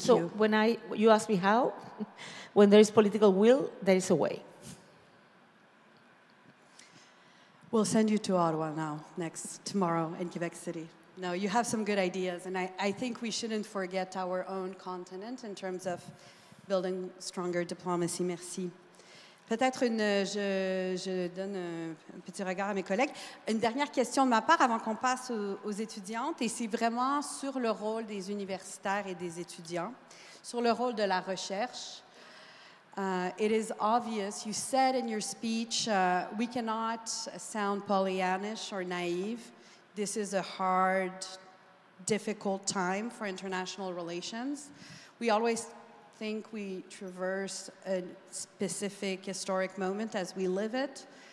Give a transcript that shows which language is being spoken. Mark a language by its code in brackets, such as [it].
[en] So when you ask me how, when there is political will, there is a way. We'll send you to Ottawa tomorrow in Quebec City. No, you have some good ideas, and I think we shouldn't forget our own continent in terms of building stronger diplomacy. [fr] Merci. Peut-être je donne un petit regard à mes collègues. Une dernière question de ma part avant qu'on passe aux étudiantes, et c'est vraiment sur le rôle des universitaires et des étudiants, sur le rôle de la recherche. [en] It is obvious, you said in your speech, we cannot sound Pollyannish or naive. This is a hard, difficult time for international relations. We always think we traverse a specific historic moment as we live it.